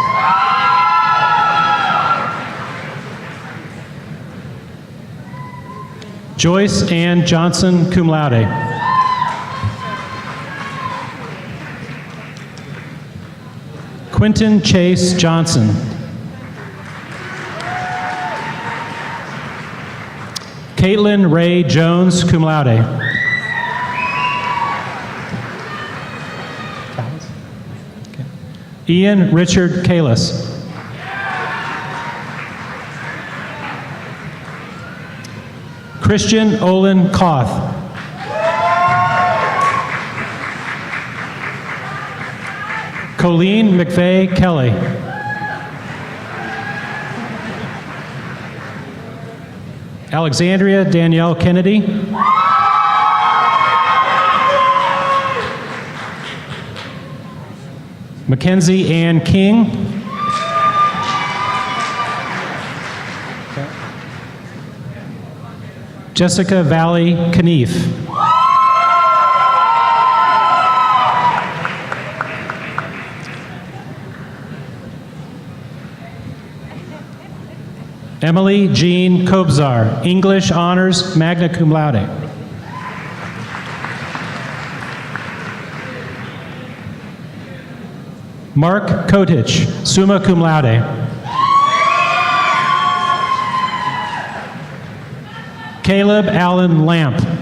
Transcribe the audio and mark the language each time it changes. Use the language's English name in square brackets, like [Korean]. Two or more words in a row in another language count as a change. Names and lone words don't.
[English] Joyce Ann Johnson, [Latin] cum laude. [English] Quentin Chase Johnson. Caitlin Ray Jones, [Latin] cum laude. [English] Ian Richard Kalis. Christian Olin Koth. Colleen McVeigh Kelly. Alexandria Danielle Kennedy. Mackenzie Ann King. Jessica Valley Knief. Emily Jean Kobzar, English Honors, [Latin] magna cum laude. [English] Mark Kotich, [Latin] summa cum laude. [English] Caleb Allen Lamp.